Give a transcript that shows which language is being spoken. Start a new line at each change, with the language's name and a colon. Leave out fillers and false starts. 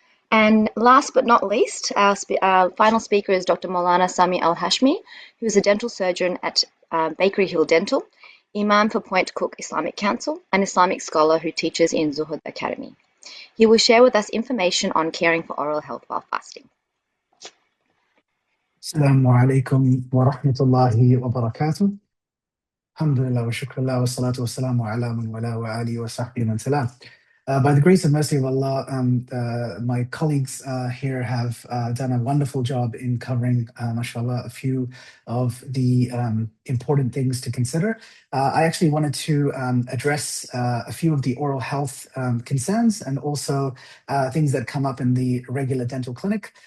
English: And last but not least, our final speaker is Dr. Mawlana Sami Al-Hashmi, who is a dental surgeon at Bakery Hill Dental, Imam for Point Cook Islamic Council, and Islamic scholar who teaches in Zuhud Academy. He will share with us information on caring for oral health while fasting.
Arabic: السلام عليكم ورحمة الله وبركاته. الحمد لله والشكر لله والصلاة والسلام على من والاه وآله وصحبه من سلام.
English: By the grace and mercy of Allah, my colleagues here have done a wonderful job in covering, mashallah, a few of the important things to consider. I actually wanted to address a few of the oral health concerns and also things that come up in the regular dental clinic.